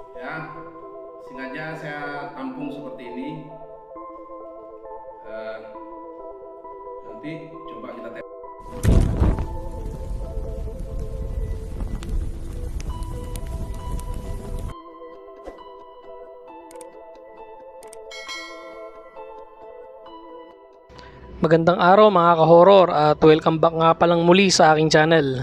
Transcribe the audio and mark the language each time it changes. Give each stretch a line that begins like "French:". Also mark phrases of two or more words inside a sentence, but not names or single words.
Indonesian: Ya, sengaja saya tampung seperti ini. Nanti coba kita tes.
Filipino: Magandang araw mga ka-horror at
English: welcome back
Filipino: nga palang muli sa aking channel.